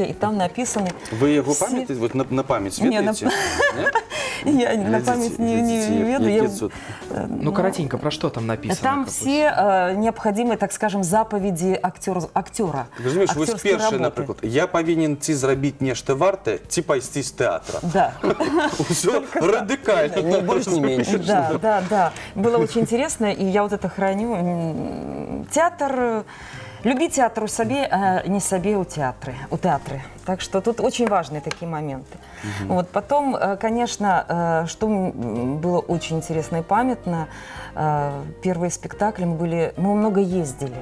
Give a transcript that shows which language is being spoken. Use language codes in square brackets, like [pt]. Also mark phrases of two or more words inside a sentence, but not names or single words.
[ru] И там написаны... Вы его память, вот на память ведаете? Я на память не веду. Ну, коротенько, про что там написано? Там все необходимые, так скажем, заповеди актера. [be] Разумеешь, вы перший, например, я повинен ці зрабіць нешта вартае, ці пайсці з тэатра. [ru] Да. Все радикально. Не больше, не меньше. Да. Было очень интересно, и я вот это храню. Театр... Люби театр у себе, а не себе у театры. Так что тут очень важные такие моменты. Вот. Потом, конечно, что было очень интересно и памятно, первые спектакли мы много ездили.